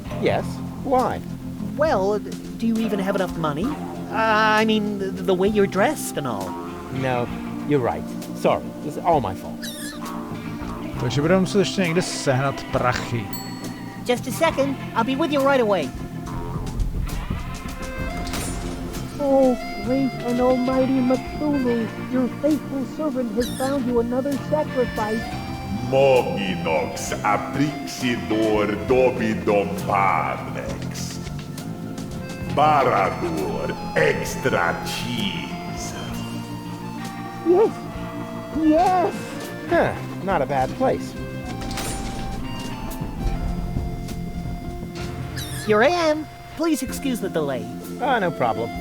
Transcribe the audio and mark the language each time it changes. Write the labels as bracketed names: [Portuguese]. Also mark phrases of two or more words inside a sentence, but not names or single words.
[English] Yes. Why? Well, do you even have enough money? I mean, the way you're dressed and all. No, you're right. Sorry, it's all my fault. [Czech] Takže budeme muset ještě někde sehnat prachy. [English] Just a second. I'll be with you right away. Oh, great and almighty Cthulhu, your faithful servant has found you another sacrifice. Moginox aprixidor dobidom pavlex. Barador extra cheese. Yes, yes. Huh, not a bad place. Here I am. Please excuse the delay. No problem.